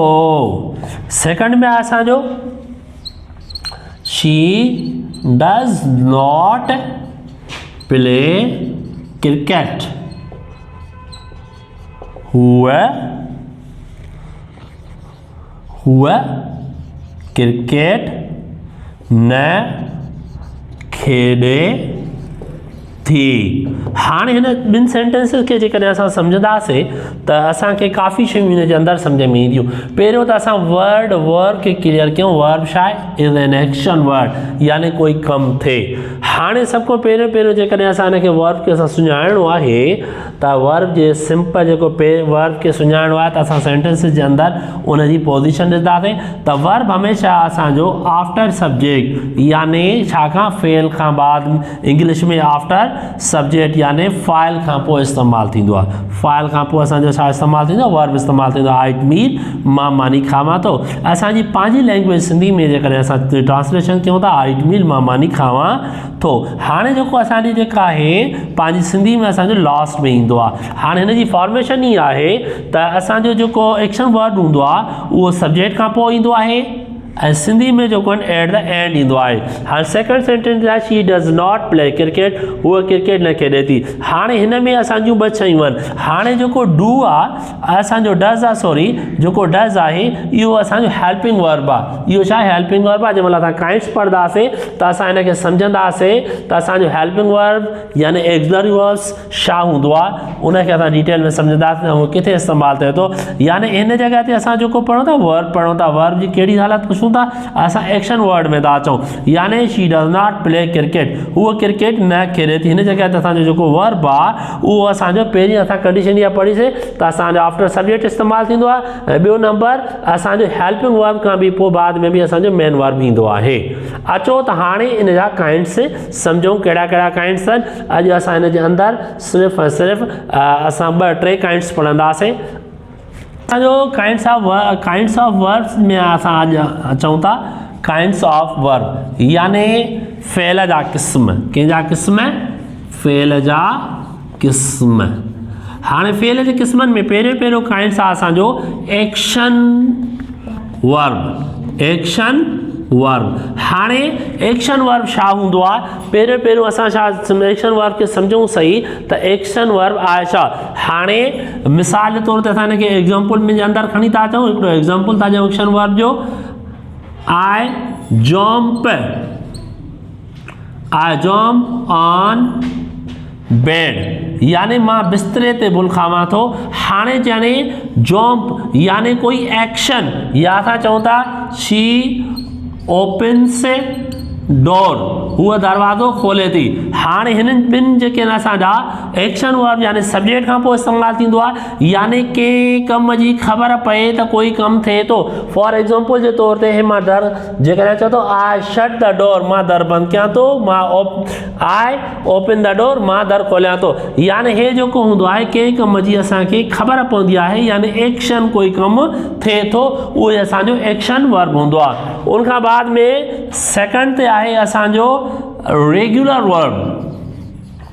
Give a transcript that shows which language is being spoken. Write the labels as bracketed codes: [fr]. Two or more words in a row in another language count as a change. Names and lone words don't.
[sd] सेकंड में आहे असांजो [en] She does not play cricket, [sd] हूअ क्रिकेट न खेॾे थी। हाणे हिन ॿिनि सेंटेंसिस खे जेकॾहिं असां सम्झंदासीं त असांखे काफ़ी शयूं हिन जे अंदरि सम्झ में ईंदियूं। पहिरियों त असां वर्ब खे क्लियर कयूं। वर्ब छा आहे, [en] is an action word, [sd] यानी कोई कमु थिए। हाणे सभ खां पहिरियों जेकॾहिं असां हिनखे वर्ब खे असां सुञाणो आहे त वर्ब जे सिंपल जेको वर्ब खे सुञाणो आहे त असां सेंटेंसिस जे अंदरि उनजी पोज़ीशन ॾिसंदासीं त वर्ब हमेशह असांजो [en] after subject, [sd] यानी छा खां, फेल खां बाद, इंग्लिश में [en] after subject [sd] यानी फाइल खां पोइ इस्तेमालु थींदो आहे। फाइल खां पोइ असांजो छा इस्तेमालु थींदो आहे, वर्ब इस्तेमालु थींदो आहे। [en] I eat meal, [sd] मानी खावां थो। असांजी पंहिंजी लैंग्वेज सिंधी में जेकॾहिं असां ट्रांसलेशन कयूं था, [en] I eat meal [sd] मानी खावां थो। हाणे जेको असांजी जेका आहे पंहिंजी सिंधी में असांजो लास्ट में ईंदो आहे। हाणे हिन जी फॉर्मेशन ई आहे त असांजो जेको [en] action word [sd] हूंदो आहे उहो सब्जेक्ट खां पोइ ईंदो आहे ऐं सिंधी में जेको [en] at the end [sd] ईंदो आहे। हाणे [en] second sentence [sd] आहे [en] she does not play cricket, [sd] हूअ क्रिकेट न खेॾे थी। हाणे हिन में असांजूं ॿ शयूं आहिनि। हाणे जेको डू आहे असांजो डज़ आहे, सॉरी जेको डज़ आहे इहो असांजो [en] helping verb [sd] आहे। इहो छा आहे, [en] helping verb [sd] आहे। जंहिंमहिल असां काइंड्स पढ़ंदासीं त असां हिनखे सम्झंदासीं त असांजो [en] helping verb [sd] यानी [en] auxiliary verbs [sd] छा हूंदो आहे, उनखे असां डिटेल में सम्झंदासीं त उहो किथे इस्तेमालु थिए थो। यानी हिन जॻह ते असां जेको पढ़ूं था वर्ब पढ़ूं था, वर्ब जी कहिड़ी हालत पुछूं था, असां [en] action word [sd] में था अचूं, यानी [en] she does not play cricket, [sd] हूअ क्रिकेट न खेॾे थी। हिन जॻह ते असांजो जेको वर्ब आहे उहो असांजो पहिरीं असां कंडीशन इहा पढ़ीसीं त असांजो [en] after subject [sd] इस्तेमालु थींदो आहे ऐं ॿियो नंबर असांजो [en] helping verb [sd] खां बि पोइ बाद में बि असांजो [en] main verb [sd] ईंदो आहे। अचो त हाणे इन जा काइंड्स सम्झूं, कहिड़ा कहिड़ा काइंड्स आहिनि। अॼु असां हिन जे अंदरि सिर्फ़ु ऐं सिर्फ़ु असां 2-3 काइंड्स पढ़ंदासीं। असांजो [en] kinds of verbs [sd] में असां अॼु अचूं था [en] kinds of verb, [sd] यानी फेल जा क़िस्म। कंहिंजा क़िस्म, फेल जा क़िस्म। हाणे फेल जे क़िस्मनि में पहिरियों काइंड्स आहे असांजो [en] action verb. [sd] हाणे [en] action verb [sd] छा हूंदो आहे, पहिरियों असां छा [en] action verb [sd] खे सम्झूं सही त [en] action verb [sd] आहे छा। हाणे मिसाल जे तौर ते असां हिनखे एग्ज़ाम्पल में जे अंदरि खणी था अचूं। हिकिड़ो एग्ज़ाम्पल था ॾियूं [en] action verb [sd] जो, [en] I jump on bed, [sd] यानी मां बिस्तरे ते बुल खावां थो। हाणे यानी जंप यानी कोई एक्शन, या असां चऊं था [en] she opens door, [sd] हूअ दरवाज़ो खोले थी। हाणे हिननि ॿिनि जेके आहिनि असांजा [en] action verb [sd] यानी सब्जेक्ट खां पोइ इस्तेमालु थींदो आहे, यानी कंहिं कम जी ख़बर पए त कोई कमु थिए थो। [en] for example [sd] जे तौर ते मां दर जेकॾहिं चओ थो [en] I shut the door, [sd] मां दर बंदि कयां थो, [en] I open the door, [sd] मां दर खोलियां थो। यानी हे जेको हूंदो आहे कंहिं कम जी असांखे ख़बर पवंदी आहे, यानी एक्शन कोई कमु थिए थो, उहो असांजो [en] action verb [sd] हूंदो आहे। उनखां बाद में सेकंड ते आहे असांजो [en] regular verb.